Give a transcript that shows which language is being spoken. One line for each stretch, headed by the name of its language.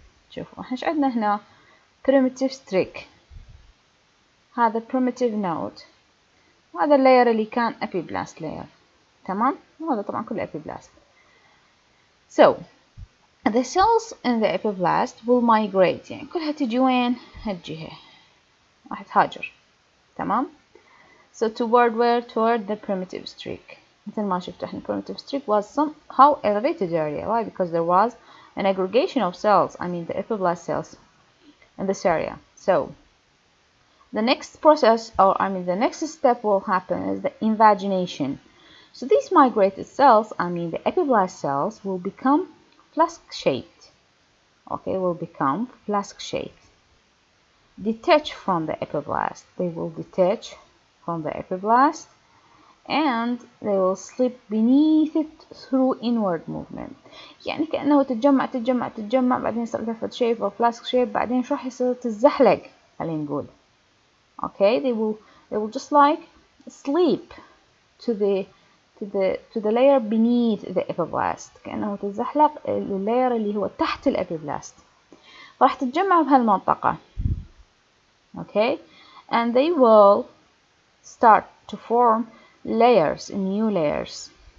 Arabic: شوفوا احنا ايش عندنا هنا primitive streak، هذا primitive node، هذا اللاير اللي كان epiblast layer. تمام، وهذا طبعا كله epiblast.
English: So the cells in the epiblast will migrate،
Arabic: يعني كلها تجي وين؟ هالجهة راح تهاجر.
English: تمام. So toward the primitive streak.
Arabic: مثل ما شفتوا احنا
English: primitive streak was somehow elevated area. Why? Because there was an aggregation of cells, the epiblast cells in this area. So the next process, the next step will happen is the invagination. So these migrated cells, the epiblast cells will become flask-shaped. Okay, will become flask-shaped. Detach from the epiblast. They will detach from the epiblast, and they will slip beneath it through inward movement.
Arabic: يعني كأنه تتجمع بعدين يصير لفت shape أو flask shape، بعدين شو راح يصير تتزحلق خلينا نقول.
English: Okay, they will just like slip to the layer beneath the epiblast،
Arabic: كأنه تتزحلق اللاير اللي هو تحت الابيبلاست، راح تتجمع بهالمنطقة.
English: Okay, and they will start to form layers, new layers.